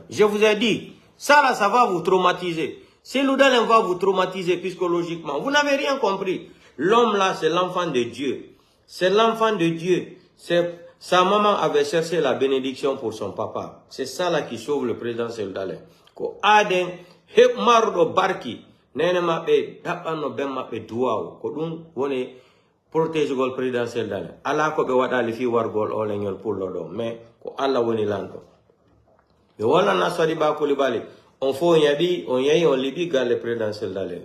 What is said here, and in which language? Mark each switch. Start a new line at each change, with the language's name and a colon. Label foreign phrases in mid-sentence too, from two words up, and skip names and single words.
French: Je vous ai dit, ça là, ça va vous traumatiser. Seloudalin va vous traumatiser psychologiquement. Vous n'avez rien compris. L'homme là, c'est l'enfant de Dieu. C'est l'enfant de Dieu. Sa maman avait cherché la bénédiction pour son papa. C'est ça là qui sauve le président Seloudalin.
Fula: Ko aden hep marudo barki nene mabbe dabbanno ben mabbe duwaw ko dum woni protège gol président Seloudalin. Ala ko be wadali fi wargol o leñol pour lo do mais ko Allah woni lando. Be wala na Sadiba Koulibaly on fo yabi on yayi on libi gal
French: le président
Fula: Seloudalin.